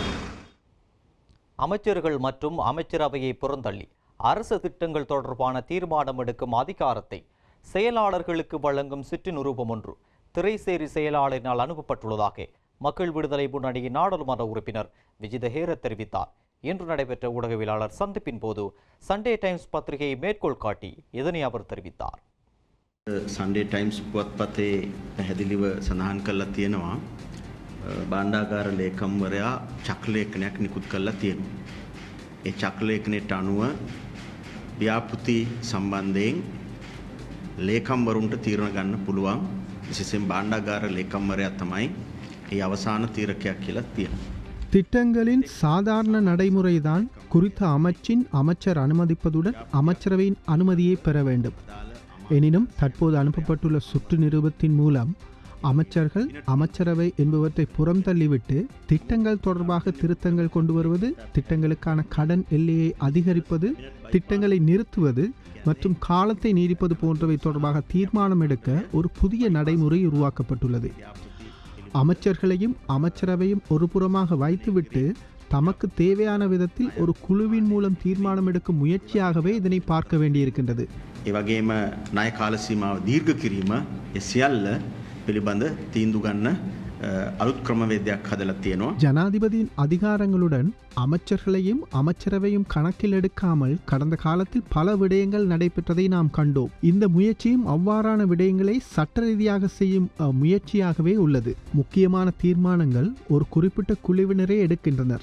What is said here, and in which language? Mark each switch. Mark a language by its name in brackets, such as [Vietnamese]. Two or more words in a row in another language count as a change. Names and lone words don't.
[Tamil] அமைச்சர்கள் மற்றும் அமைச்சரவையை புறந்தள்ளி அரசு திட்டங்கள் தொடர்பான தீர்மானம் எடுக்கும் அதிகாரத்தை செயலாளர்களுக்கு வழங்கும் சிற்றினுரூபம் ஒன்று திரைசேரி செயலாளரினால் அனுப்பப்பட்டுள்ளதாக மக்கள் விடுதலை முன்னணியின் நாடாளுமன்ற உறுப்பினர் விஜித ஹேர தெரிவித்தார். இன்று நடைபெற்ற ஊடகவியலாளர் சந்திப்பின் போது சண்டே டைம்ஸ் பத்திரிகையை மேற்கோள் காட்டி இதனை அவர் தெரிவித்தார். [Sinhala] සන්ඩේ ටයිම්ස් පුවත්පතේ පැහැදිලිව සඳහන් කරලා තියෙනවා බණ්ඩාගාර ලේකම්වරයා චක්‍රලේඛනයක් නිකුත් කරලා තියෙනවා. ඒ චක්‍රලේඛනයට අනුව ව්‍යාපෘති සම්බන්ධයෙන් ලේකම්වරුන්ට තීරණ ගන්න පුළුවන්. විශේෂයෙන් බණ්ඩාගාර ලේකම්වරයා තමයි ඒ අවසාන තීරකයක් කියලා තියෙනවා. [Tamil] திட்டங்களின் சாதாரண நடைமுறைதான் குறித்த அமைச்சின் அமைச்சர் அனுமதிப்பதுடன் அமைச்சரவையின் அனுமதியை பெற வேண்டும். எனினும் தற்போது அனுப்பப்பட்டுள்ள சுற்று நிருபத்தின் மூலம் அமைச்சர்கள் அமைச்சரவை என்பவற்றை புறம் தள்ளிவிட்டு திட்டங்கள் தொடர்பாக திருத்தங்கள் கொண்டு வருவது, திட்டங்களுக்கான கடன் எல்லையை அதிகரிப்பது, திட்டங்களை நிறுத்துவது மற்றும் காலத்தை நீடிப்பது போன்றவை தொடர்பாக தீர்மானம் எடுக்க ஒரு புதிய நடைமுறை உருவாக்கப்பட்டுள்ளது. அமைச்சர்களையும் அமைச்சரவையும் ஒரு புறமாக வைத்துவிட்டு தமக்கு தேவையான விதத்தில் ஒரு குழுவின் மூலம் தீர்மானம் எடுக்கும் முயற்சியாகவே இதனை பார்க்க வேண்டியிருக்கின்றது. [Sinhala] ඒ වගේම ණය කාල සීමාව දීර්ඝ කිරීම ඒ සියල්ල පිළිබඳ තීන්දුව ගන්න අලුත් ක්‍රමවේදයක් හදලා තියෙනවා. [Tamil] ஜனாதிபதியின் அதிகாரங்களுடன் அமைச்சர்களையும் அமைச்சரவையும் கணக்கில் எடுக்காமல் கடந்த காலத்தில் பல விடயங்கள் நடைபெற்றதை நாம் கண்டோம். இந்த முயற்சியும் அவ்வாறான விடயங்களை சட்ட ரீதியாக செய்யும் முயற்சியாகவே உள்ளது. முக்கியமான தீர்மானங்கள் ஒரு குறிப்பிட்ட குழுவினரே எடுக்கின்றனர்.